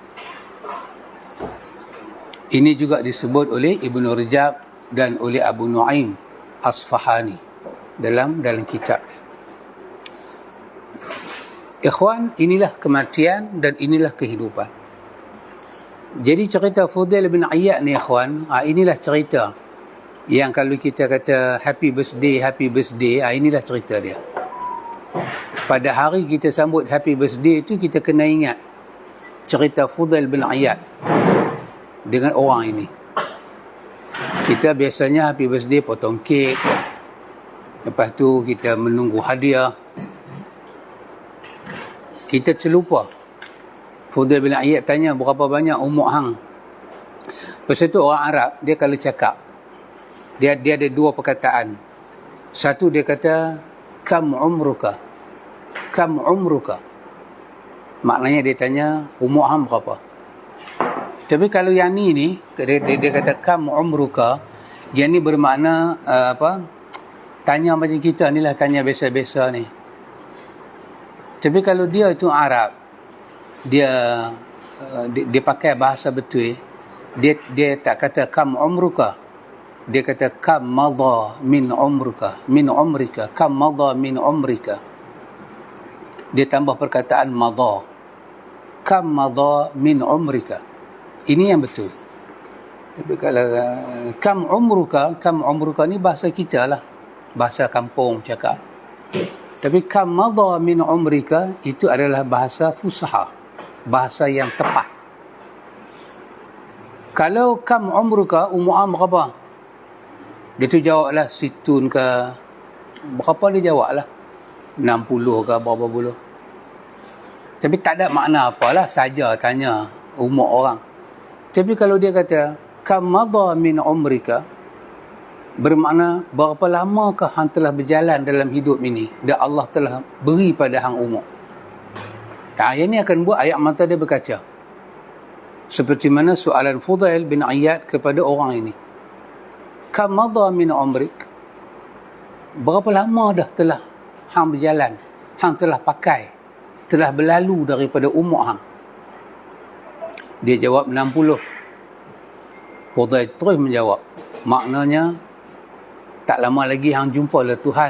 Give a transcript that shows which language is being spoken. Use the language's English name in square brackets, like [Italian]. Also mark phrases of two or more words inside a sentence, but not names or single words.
[Malay] Ini juga disebut oleh Ibn Rajab dan oleh Abu Nu'aim Asfahani dalam kitab dia. Ikhwan, inilah kematian dan inilah kehidupan. Jadi cerita Fudail bin Iyad ni ikhwan, inilah cerita yang kalau kita kata [English] happy birthday, [Malay] inilah cerita dia. Pada hari kita sambut [English] happy birthday [Malay] itu, kita kena ingat cerita Fudail bin Iyad dengan orang ini. Kita biasanya [English] happy birthday [Malay] potong kek, lepas tu kita menunggu hadiah. Kita terlupa. Fudail bin Iyad tanya, berapa banyak umur hang? Pasal tu orang Arab, dia kalau cakap, dia ada dua perkataan. Satu dia kata, [Arabic] كم عمرك. كم عمرك. [Malay] Maknanya dia tanya, umur hang berapa? Tapi kalau yang ni dia kata [Arabic] كم عمرك, [Malay] yang ni bermakna tanya macam kita ni lah, tanya biasa-biasa ni. Tapi kalau dia itu Arab, dia pakai bahasa betul, dia tak kata [Arabic] كم عمرك, [Malay] dia kata [Arabic] كم مضى من عمرك من عمرك كم مضى من عمرك. [Malay] Dia tambah perkataan madha, [Arabic] كم مضى من عمرك. [Malay] Ini yang betul. Tapi kalau [Arabic] كم عمرك [Malay] ni bahasa kita lah, bahasa kampung cakap. Tapi [Arabic] كم مضى من عمرك [Malay] itu adalah bahasa fusaha, bahasa yang tepat. [Arabic] Kalau كم عمرك, [Malay] umur berapa? Dia tu jawablah situn ke, berapa dia jawablah, 60 ke berapa puluh. Tapi tak ada makna apalah, saja tanya umur orang. Tapi kalau dia kata [Arabic] كم مضى من عمرك, [Malay] bermakna berapa lamakah hang telah berjalan dalam hidup ini dan Allah telah beri pada hang umur. Ayat ini akan buat ayat mata dia berkaca. Seperti mana soalan Fudail bin Iyad kepada orang ini. [Arabic] كم مضى من عمرك, [Malay] berapa lama dah telah hang berjalan, hang telah pakai, telah berlalu daripada umur hang? Dia jawab 60. Fudail terus menjawab, maknanya tak lama lagi hang jumpa lah Tuhan.